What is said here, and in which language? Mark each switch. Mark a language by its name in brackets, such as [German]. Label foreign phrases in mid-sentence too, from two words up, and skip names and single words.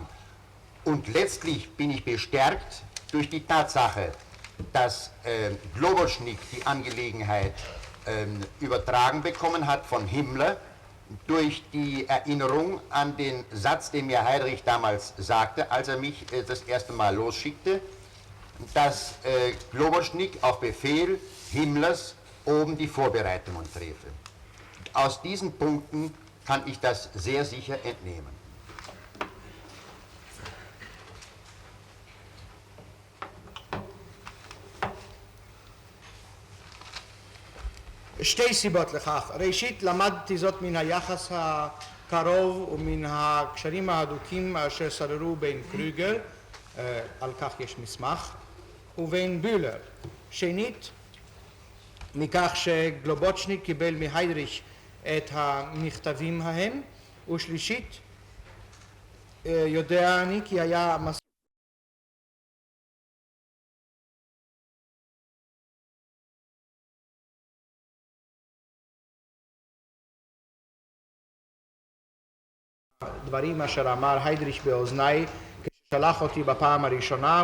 [German] Und letztlich bin ich bestärkt durch die Tatsache, dass Globocnik die Angelegenheit übertragen bekommen hat von Himmler, durch die Erinnerung an den Satz, den mir Heydrich damals sagte, als er mich das erste Mal losschickte, dass Globocnik auf Befehl Himmlers oben die Vorbereitungen treffe. Aus diesen Punkten kann ich das sehr sicher entnehmen. [Hebrew] שתי סיבות לכך. ראשית, למדתי זאת מן היחס הקרוב ומן הקשרים ההדוקים אשר שררו בין קרוגר, על כך יש מסמך, ובין בולר. שנית, מכך שגלובוצ'ניק קיבל מהיידריך את המכתבים ההם, ושלישית, יודע אני כי היה דברים אשר אמר היידריך באוזניי כששלח אותי בפעם הראשונה.